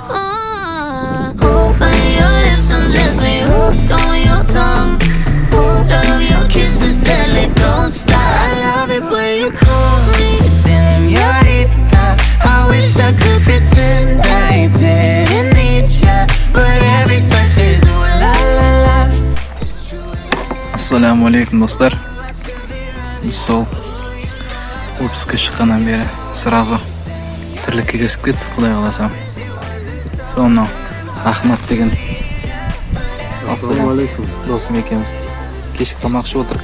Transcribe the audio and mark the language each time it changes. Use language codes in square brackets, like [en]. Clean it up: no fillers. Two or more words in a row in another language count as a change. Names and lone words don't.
[en] Open your lips and just me hooked on your tongue. Love your kisses deadly, don't stop. I love it when you call me señorita. I wish I could pretend I didn't need ya, but every touch is ooh la la la. [kk] Ассаламу алейкум достар. Біз сол отпускқа шыққаннан бері сразу тірлікке кірісіп кеттік, құдай қаласа. Соны Ахмат деген ассалаумағалейкум досым екеуміз кешкі тамақ ішіп отырдық.